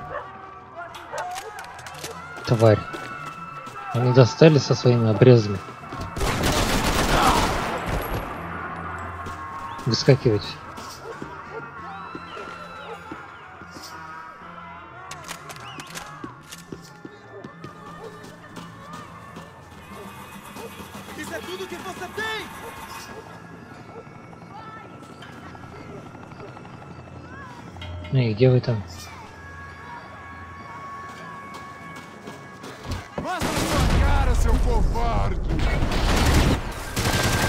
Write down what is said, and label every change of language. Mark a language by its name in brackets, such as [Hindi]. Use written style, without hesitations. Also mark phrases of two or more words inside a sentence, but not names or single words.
[Russian] Тварь. Они достали со своими обрезами. Выскакивать. [Portuguese] Isso é tudo que você tem! [Russian] Ну и где вы там? [Portuguese] Mostra sua cara, seu covarde!